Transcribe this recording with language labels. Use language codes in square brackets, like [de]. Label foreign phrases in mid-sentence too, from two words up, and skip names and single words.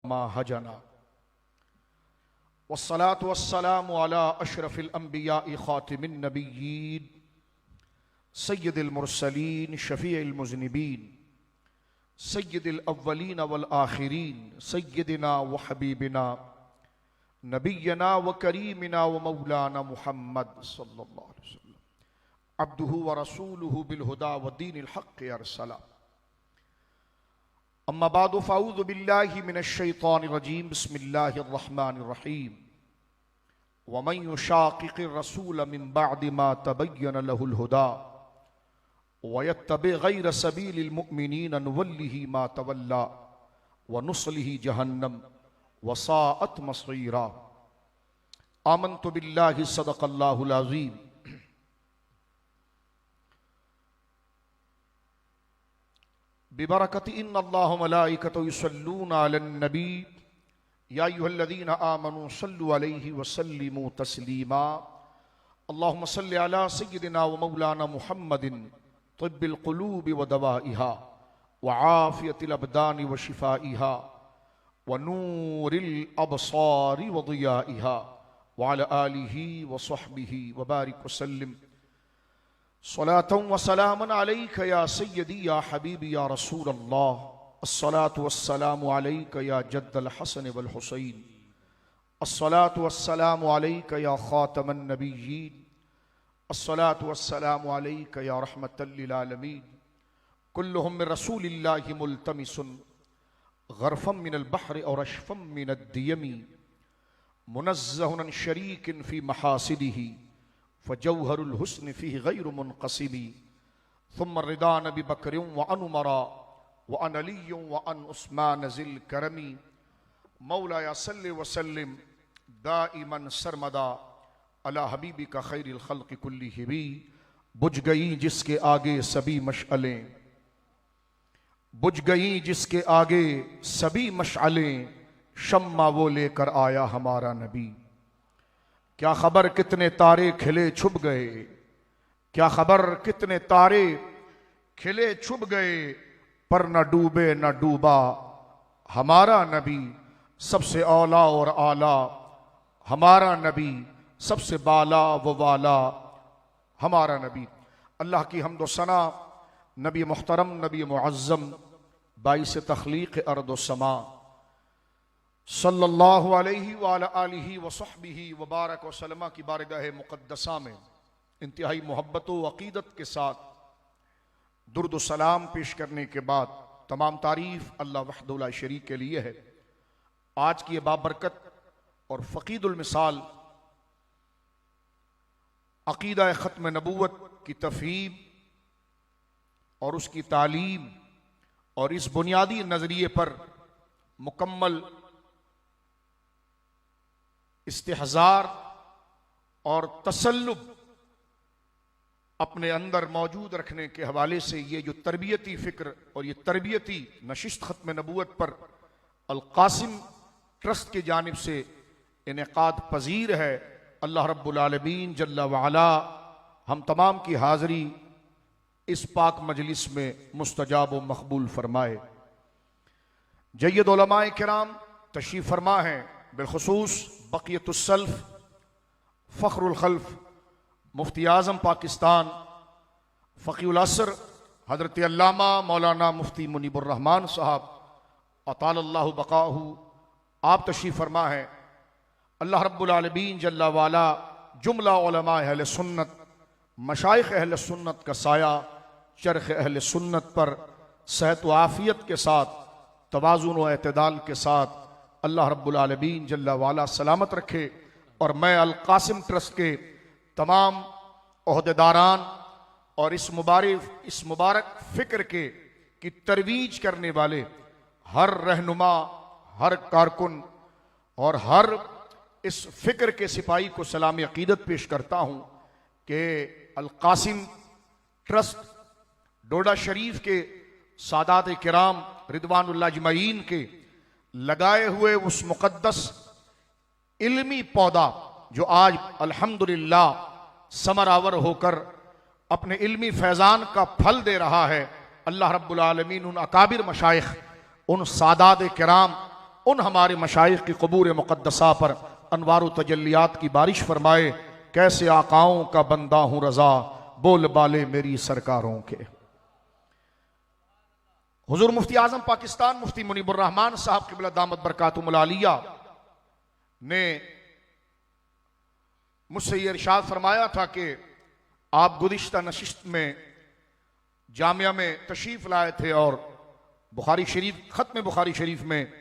[ar] ما هجنا والصلاة والسلام على أشرف الأنبياء خاتم النبيين سيد المرسلين شفيع المذنبين سيد الأولين والآخرين سيدنا وحبيبنا نبينا وكريمنا ومولانا محمد صلى الله عليه وسلم عبده ورسوله بالهدى ودين الحق أرسله. أما بعد فأعوذ بالله من الشيطان الرجيم بسم الله الرحمن الرحيم ومن يشاقق الرسول من بعد ما تبين له الهدى ويتبع غير سبيل المؤمنين نوله ما تولى ونصله جهنم وساءت مصيرا. آمنت بالله صدق الله العظيم. ببركة إن الله وملائكته يصلون على النبي يا أيها الذين آمنوا صلوا عليه وسلموا تسليما. اللهم صل على سيدنا ومولانا محمد طب القلوب ودوائها وعافية الأبدان وشفائها ونور الأبصار وضيائها وعلى آله وصحبه وبارك وسلم صلاة وسلاما عليك يا سيدي يا حبيبي يا رسول الله. الصلاة والسلام عليك يا جد الحسن والحسين. الصلاة والسلام عليك يا خاتم النبيين. الصلاة والسلام عليك يا رحمة للعالمين. كلهم من رسول الله ملتمس غرفا من البحر أو رشفا من الديم منزه عن شريك في محاسنه فجوهر الحسن فيه غير منقسم ثم الرضا عن أبي بكر وعن عمر وعن علي وعن عثمان ذي الكرم. مولاي صل وسلم دائما سرمدا على حبيبك خير الخلق كلهم. [ur] بجھ گئی جس کے آگے سبھی مشعلیں، بجھ گئی جس کے آگے سبھی مشعلیں، شمع وہ لے کر آیا ہمارا نبی. کیا خبر کتنے تارے کھلے چھپ گئے، کیا خبر کتنے تارے کھلے چھپ گئے، پر نہ ڈوبے نہ ڈوبا ہمارا نبی. سب سے اولیٰ اور اعلیٰ ہمارا نبی، سب سے بالا و والا ہمارا نبی. اللہ کی حمد ثنا نبی محترم نبی معظم باعث تخلیق ارض و سما [ar] صلى الله عليه وعلى آله وصحبه وبارك وسلم [ur] کی بارگاہ مقدسہ میں انتہائی محبت و عقیدت کے ساتھ درود و سلام پیش کرنے کے بعد تمام تعریف [ar] الله وحده لا شريك [ur] کے لیے ہے. آج کی یہ بابرکت اور فقید المثال عقیدہ ختم نبوت کی تفہیم اور اس کی تعلیم اور اس بنیادی نظریے پر مکمل استحضار اور تصلب اپنے اندر موجود رکھنے کے حوالے سے یہ جو تربیتی فکر اور یہ تربیتی نشست ختم نبوت پر القاسم ٹرسٹ کی جانب سے انعقاد پذیر ہے. [ar] الله رب العالمين جل وعلا [ur] ہم تمام کی حاضری اس پاک مجلس میں مستجاب و مقبول فرمائے. جید علمائے کرام تشریف فرما ہے، بالخصوص بقیۃ السلف فخر الخلف مفتی اعظم پاکستان فقیہ العصر حضرت علامہ مولانا مفتی منیب الرحمن صاحب [ar] أطال الله بقاه [ur] آپ تشریف فرما ہے. [ar] الله رب العالمين جل وعلا [ur] جملہ علمائے اہل سنت مشائخ اہل سنت کا سایہ چرخ اہل سنت پر صحت و عافیت کے ساتھ توازن و اعتدال کے ساتھ तवाज़ुन व एतदाल के साथ [ar] الله رب العالمين جل وعلا [ur] سلامت رکھے. اور میں القاسم ٹرسٹ کے تمام عہدیداران اور اس مبارک فکر کے کی ترویج کرنے والے ہر رہنما، ہر کارکن اور ہر اس فکر کے سپاہی کو سلام عقیدت پیش کرتا ہوں کہ القاسم ٹرسٹ ڈوڈا شریف کے سادات کرام [ar] رضوان الله أجمعين [ur] کے لگائے ہوئے اس مقدس علمی پودا جو آج الحمدللہ ثمرآور ہو کر اپنے علمی فیضان کا پھل دے رہا ہے. [ar] الله رب العالمين [ur] ان اکابر مشائخ، ان سادات کرام ان ہمارے مشائخ کی قبور مقدسہ پر انوار تجلیات کی بارش فرمائے. کیسے آقاؤں کا بندہ ہوں رضا، بول بالے میری سرکاروں کے. حضور مفتی اعظم پاکستان مفتی منیب الرحمن صاحب قبلہ [ar] دامت بركاته العالية [ur] نے مجھ سے یہ ارشاد فرمایا تھا کہ آپ گزشتہ نشست میں جامعہ میں تشریف لائے تھے اور بخاری شریف ختم بخاری شریف میں